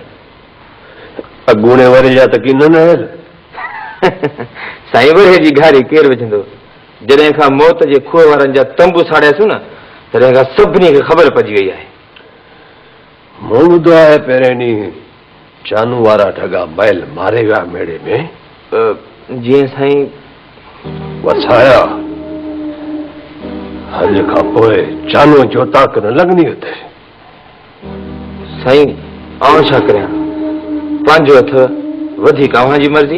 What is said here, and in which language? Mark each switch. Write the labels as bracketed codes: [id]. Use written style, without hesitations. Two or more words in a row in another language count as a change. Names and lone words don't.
[sd] अगूणे वरे जा त कीन न साईं वरे जी घारी केरु विझंदो? जॾहिं खां मौत जे खूह वारनि जा तंबू साड़ियासीं न तॾहिं खां सभिनी खे ख़बर पइजी वई आहे। मूं ॿुधो आहे पहिरें ॾींहुं चानू वारा ठगा बैल मारे विया मेड़े में। जीअं साईं। वसाया अॼु खां पोइ चानू जो ताक न लॻंदी हुते। साईं आउं छा करियां? पंहिंजो हथ वधीक अव्हां जी मर्ज़ी।